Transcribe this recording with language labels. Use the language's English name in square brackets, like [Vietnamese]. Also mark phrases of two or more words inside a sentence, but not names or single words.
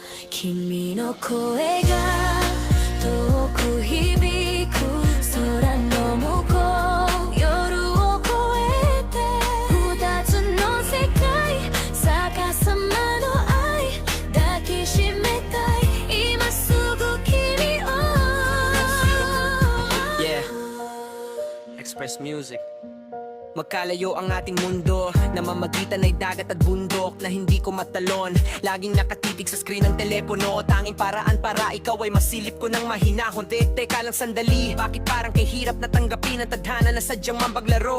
[Japanese] 君の声が遠く響く空の向こう夜を越えて二つの世界逆さまの愛抱きしめたい今すぐ君を [English] Yeah, Express Music. [Filipino] Magkalayo ang ating mundo, namamagitan ay dagat at bundok na hindi ko matalon. Laging nakatitig sa screen ng telepono, tanging paraan para ikaw ay masilip ko ng mahinahon. Teka lang sandali, bakit parang kahirap na tanggapin ang tadhana na sadyang mambaglaro?